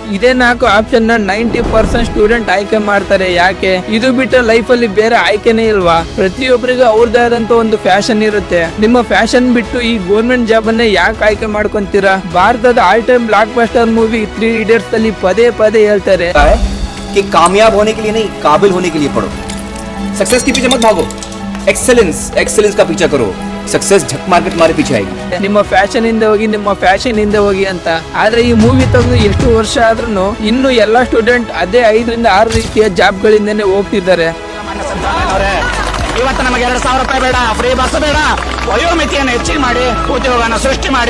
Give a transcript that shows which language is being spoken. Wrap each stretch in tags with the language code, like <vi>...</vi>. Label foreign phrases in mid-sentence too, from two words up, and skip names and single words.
<kn>ಇದೇ 4 ಆಪ್ಷನ್ ನ 90% ಸ್ಟೂಡೆಂಟ್ ಆಯ್ಕೆ ಮಾಡ್ತಾರೆ. ಯಾಕೆ? ಇದು ಬಿಟ್ಟು ಲೈಫ್ ಅಲ್ಲಿ ಬೇರೆ ಆಯ್ಕೆನೇ ಇಲ್ವಾ? ಪ್ರತಿಯೊಬ್ಬರಿಗೂ ಅವ್ರದೇ ಆದಂತ ಒಂದು ಫ್ಯಾಷನ್ ಇರುತ್ತೆ. ನಿಮ್ಮ ಫ್ಯಾಷನ್ ಬಿಟ್ಟು ಈ</kn> <en>government job</en> <kn>ಅನ್ನೇ ಯಾಕೆ ಆಯ್ಕೆ ಮಾಡ್ಕೊಂತೀರಾ? ಭಾರತದ</kn> <en>all time blockbuster movie</en> <kn>3 Idiots ಅಲ್ಲಿ ಪದೇ ಪದೇ ಹೇಳ್ತಾರೆ</kn> <hi>कि कामयाब होने के लिए नहीं, काबिल होने के लिए पढ़ो. सक्सेस के पीछे मत भागो, एक्सेलेंस का पीछा करो. सक्सेस झक मार के तुम्हारे पीछे आएगी.</hi> <kn>ನಿಮ್ಮ ಫ್ಯಾಷನ್ ಇಂದ ಹೋಗಿ ಅಂತ. ಆದ್ರೆ ಈ ಮೂವಿ ತೆಗೆದು ಎಷ್ಟು ವರ್ಷ ಆದ್ರೂ ಇನ್ನು ಎಲ್ಲಾ ಸ್ಟೂಡೆಂಟ್ ಅದೇ 5 ರಿಂದ 6 ರೀತಿಯ ಜಾಬ್ ಗಳಿಂದನೇ ಹೋಗ್ತಿದ್ದಾರೆ. ಇವತ್ತು ನಮಗೆ 2,000 ರೂಪಾಯಿ ಬೇಡ,</kn> <en>free bus</en> <kn>ಬೇಡ, ವಯೋಮಿತಿಯನ್ನು ಹೆಚ್ಚಿಗೆ ಮಾಡಿ ಉದ್ಯೋಗನ ಸೃಷ್ಟಿ ಮಾಡಿ.</kn>